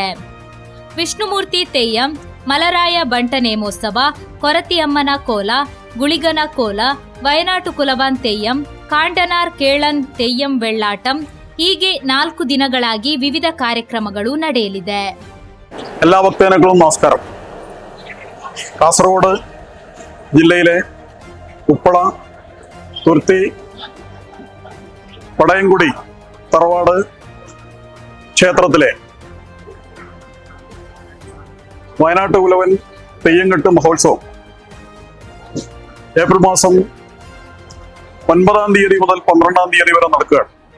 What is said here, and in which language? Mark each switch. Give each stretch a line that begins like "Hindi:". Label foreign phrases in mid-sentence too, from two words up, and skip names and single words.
Kannada: ವಿಷ್ಣುಮೂರ್ತಿ ತೆಯ್ಯಂ, ಮಲರಾಯ ಬಂಟ ನೇಮೋತ್ಸವ, ಕೊರತಿಯಮ್ಮನ ಕೋಲ, ಗುಳಿಗನ ಕೋಲ, ವಯನಾಟು ಕುಲವಾನ್ ತೆಯ್ಯಂ, ಕಾಂಡನಾರ್ ಕೇಳನ್ ತೆಯ್ಯಂ ವೆಳ್ಳಾಟಂ ಹೀಗೆ 4 ದಿನಗಳಾಗಿ ವಿವಿಧ ಕಾರ್ಯಕ್ರಮಗಳು ನಡೆಯಲಿದೆ.
Malayalam: എല്ലാ ഭക്തജനങ്ങളും നമസ്കാരം. കാസർഗോഡ് ജില്ലയിലെ ഉപ്പള, തുരുത്തി, പടയൻകുടി തറവാട് ക്ഷേത്രത്തിലെ വയനാട്ട് കുലവൻ തെയ്യംകെട്ട് മഹോത്സവം ഏപ്രിൽ മാസം 9-ാം തീയതി മുതൽ 12-ാം തീയതി വരെ നടക്കുകയാണ്.